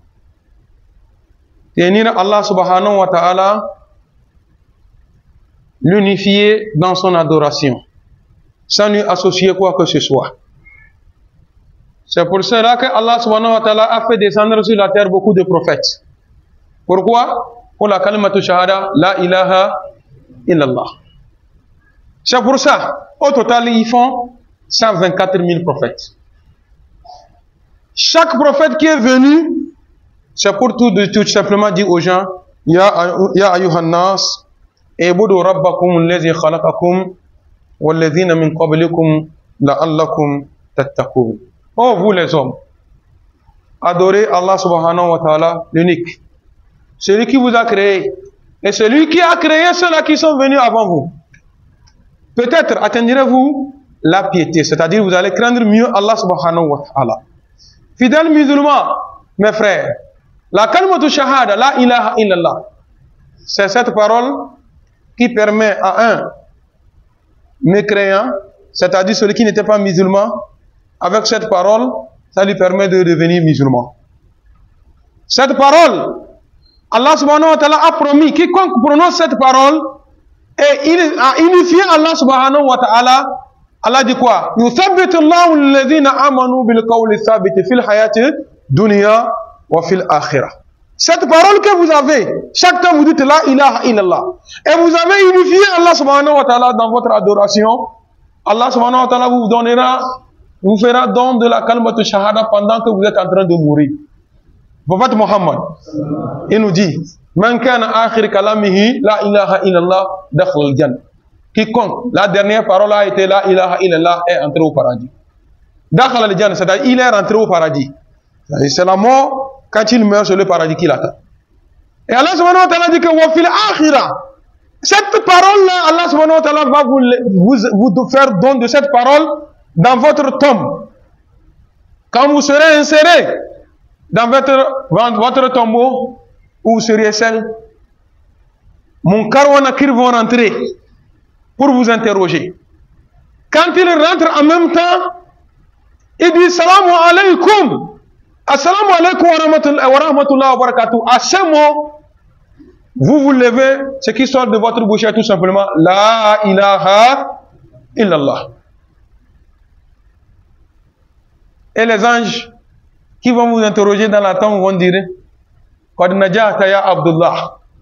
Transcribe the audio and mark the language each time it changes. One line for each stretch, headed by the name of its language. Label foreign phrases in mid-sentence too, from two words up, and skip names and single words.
French: Tenir
Arabic: الله سبحانه وتعالى,
French: l'unifier dans son adoration, sans lui associer quoi que ce soit. C'est pour cela que
Arabic: الله سبحانه وتعالى
French: a fait descendre sur la terre beaucoup de prophètes. Pourquoi? Pour la
Arabic: كلمة الشهادة، لا إله إلا الله.
French: C'est pour ça, au total, ils font 124 000 prophètes. Chaque prophète qui est venu, c'est pour tout simplement dire aux gens,
Arabic: يا أيها الناس اعبدوا ربكم الذي خلقكم والذين من قبلكم لعلكم تتقون.
French: Oh vous les hommes, adorez
Arabic: الله سبحانه وتعالى
French: l'unique, celui qui vous a créé et celui qui a créé ceux-là qui sont venus avant vous. Peut-être atteindrez-vous la piété, c'est-à-dire vous allez craindre mieux
Arabic: الله سبحانه وتعالى.
French: Fidèles musulmans, mes frères, la
Arabic: كلمة الشهادة، لا إله إلا الله,
French: c'est cette parole qui permet à un mécréant, c'est-à-dire celui qui n'était pas musulman, avec cette parole, ça lui permet de devenir musulman. Cette parole,
Arabic: الله سبحانه وتعالى
French: a promis, quiconque prononce cette parole, et il a unifié
Arabic: الله سبحانه وتعالى,
French: Allah dit quoi?
Arabic: يُثَبِّتُ اللَّهُ الَّذِينَ آمَنُوا بِالْقَوْلِ الثَّابِتِ فِي الْحَيَاةِ الدُّنْيَا وَفِي الْآخِرَةِ.
French: Cette parole que vous avez, chaque temps vous dites
Arabic: لا إله إلا الله,
French: et vous avez unifié
Arabic: الله سبحانه وتعالى
French: dans votre adoration,
Arabic: الله سبحانه وتعالى
French: vous donnera, vous fera don de la
Arabic: كلمة الشهادة
French: pendant que vous êtes en train de mourir. Prophète Mohammed, il nous dit,
Arabic: من كان آخر كلامه لا إله إلا الله دخل الجنة.
French: Quiconque, la dernière parole a été
Arabic: لا إله إلا الله,
French: est entré au paradis.
Arabic: دخل الجنة,
French: c'est-à-dire il est rentré au paradis. C'est la mort, quand il meurt, c'est le paradis qu'il attend. Et
Arabic: الله سبحانه وتعالى
French: dit que
Arabic: وفي الآخرة,
French: cette parole-là,
Arabic: الله سبحانه وتعالى
French: va vous faire don de cette parole dans votre tombe. Quand vous serez inséré dans votre tombeau, où vous seriez seul, Munkar wa Nakir vont rentrer pour vous interroger. Quand ils rentrent en même temps, ils disent
Arabic: سلام عليكم. السلام عليكم ورحمة الله وبركاته.
French: À ce mot, vous levez, ce qui sort de votre bouche est tout simplement
Arabic: لا إله إلا الله.
French: Et les anges qui vont vous interroger dans la tombe vont dire
Arabic: قد نجوت يا عبد الله.